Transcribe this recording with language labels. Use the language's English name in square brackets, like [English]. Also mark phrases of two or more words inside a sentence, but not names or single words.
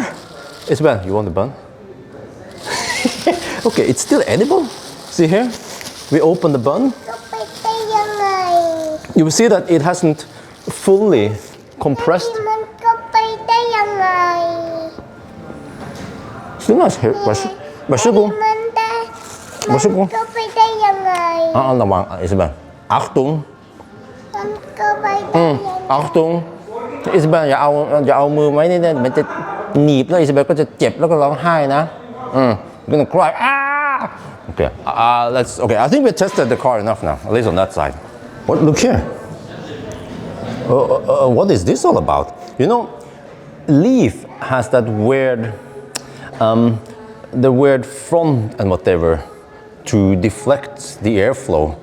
[English] Isabel, you want the bun? Okay, it's still edible. See here? We open the bun. You will see that it hasn't fully compressed. Still nice here. [Swedish] Varsågod. Varsågod. [German] Isabel. Achtung. Achtung. [Thai] Isabel อย่าเอามือไว้นี่มันจะหนีบแล้ว Isabel ก็จะเจ็บแล้วก็ร้องไห้นะ [English] You're gonna cry. Okay. Okay. I think we tested the car enough now, at least on that side. What? Look here. What is this all about? You know, Leaf has that weird, the weird front and whatever to deflect the airflow.